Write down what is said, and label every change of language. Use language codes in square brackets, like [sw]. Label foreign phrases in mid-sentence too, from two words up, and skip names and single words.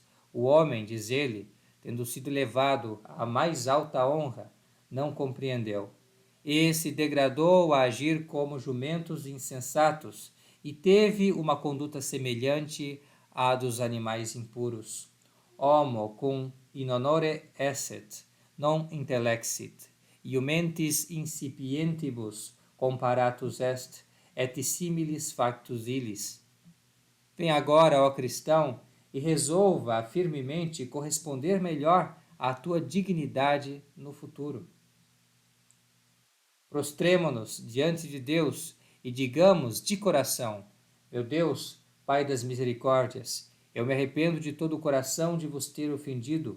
[pt] O homem, diz ele, tendo sido levado à mais alta honra, não compreendeu. E se degradou a agir como jumentos insensatos e teve uma conduta semelhante à dos animais impuros. [la] Homo cum in honore esset, non intellexit, iumentis incipientibus comparatus est, et similis factus illis. [pt] Vem agora, ó cristão, e resolva firmemente corresponder melhor à tua dignidade no futuro. Prostremo-nos diante de Deus e digamos de coração: meu Deus, Pai das misericórdias, eu me arrependo de todo o coração de vos ter ofendido.